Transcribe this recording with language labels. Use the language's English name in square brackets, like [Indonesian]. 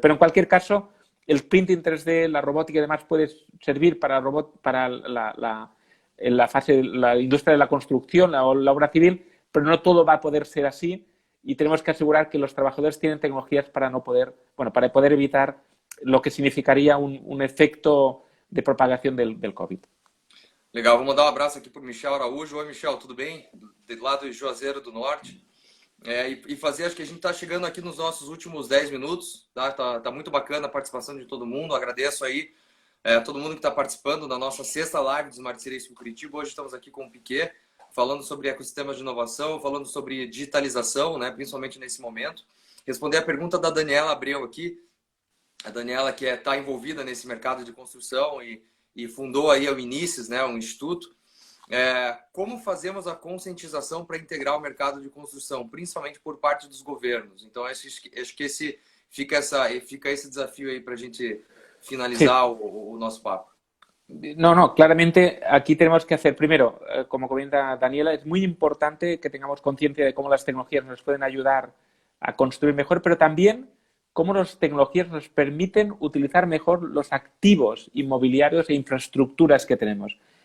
[Spanish] Pero en cualquier caso, el printing 3D, la robótica y demás puede servir para la industria de la construcción, la obra civil, pero no todo va a poder ser así y tenemos que asegurar que los trabajadores tienen tecnologías para poder evitar lo que significaría un efecto de propagación del COVID. [Portuguese] Legal, vou mandar um abraço aqui para o Michel Araújo. Oi, Michel, tudo bem? Do lado de Juazeiro do Norte. E fazer, acho que a gente está chegando aqui nos nossos últimos 10 minutos, tá? Tá muito bacana a participação de todo mundo. Agradeço aí todo mundo que está participando da nossa sexta live do Smart Cities Curitiba. Hoje estamos aqui com o Piquet, falando sobre ecossistemas de inovação, falando sobre digitalização, né? Principalmente nesse momento. Responder a pergunta da Daniela Abreu aqui. A Daniela que está envolvida nesse mercado de construção e fundou aí o Inícios, né, um instituto. Como fazemos a conscientização para integrar o mercado de construção, principalmente por parte dos governos? Então, acho que fica esse desafio aí para a gente finalizar o nosso papo. [Spanish] No, claramente aquí tenemos que hacer, primero, como comenta Daniela, es muy importante que tengamos conciencia de cómo las tecnologías nos pueden ayudar a construir mejor, pero también cómo las tecnologías nos permiten utilizar mejor los activos inmobiliarios e infraestructuras que tenemos.